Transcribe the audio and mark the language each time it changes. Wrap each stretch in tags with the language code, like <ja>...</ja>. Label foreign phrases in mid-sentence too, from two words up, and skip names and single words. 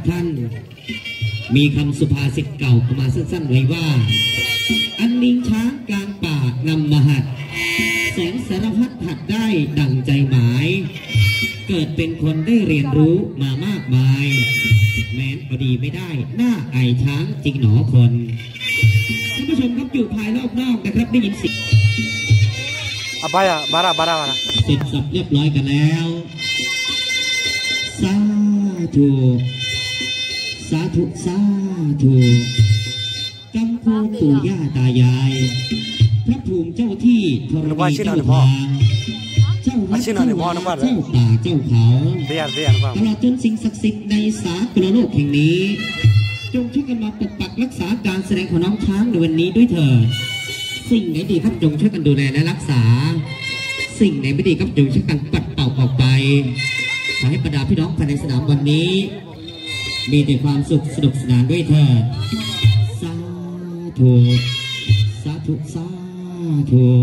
<th>ท่านมีคำสุภาษิตเก่าประมาณสั้นๆไว้ว่าอันลิงช้างกลางป่านำมาหัดแสงสารพัดหัดได้ดังใจหมายเกิดเป็นคนได้เรียนรู้มามากมายแม้นพอดีไม่ได้หน้าไอช้างจริงหนอคนท่านผู้ชมครับอยู่ภายรอบนอกนะครับได้ยินเสียง apa ya bara เสร็จสับเรียบร้อยกันแล้วสาธุสาธุสาธุกัมพูปู่ย่าตายายพระภูมิเจ้าที่ธรณี เจ้าทางเจ้าวัดเจ้าป่าเจ้าเขาตลอดจนสิ่งศักดิ์สิทธิ์ในสากลโลกแห่งนี้จงช่วยกันมาปกปักรักษาการแสดงของน้องช้างในวันนี้ด้วยเถิดสิ่งไหนดีครับจงช่วยกันดูแลและรักษาสิ่งไหนไม่ดีครับจงช่วยกันปัดเป่าออกไปขอให้บรรดาพี่น้องภายในสนามวันนี้มีแต่ความสุขสนุกสนานด้วยเถิดสาธุสาธุสาธุ</th>